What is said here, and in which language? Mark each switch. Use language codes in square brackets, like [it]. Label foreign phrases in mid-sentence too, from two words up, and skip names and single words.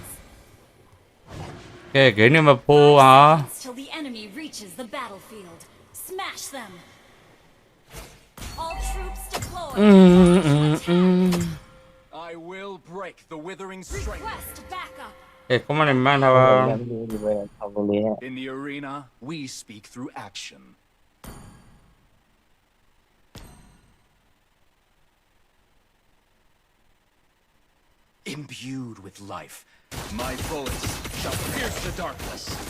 [my] ကဲဂိမ်းနံပါတ်4ဟာ [en] Till the enemy reaches the battlefield. Smash them. All troops deployed. I will break the withering strength. Request backup. [my] ကဲကွန်မန့်နဲ့မှန်ထားပါ [en] In the arena, we speak through action. Imbued with life, my bullets shall pierce the darkness.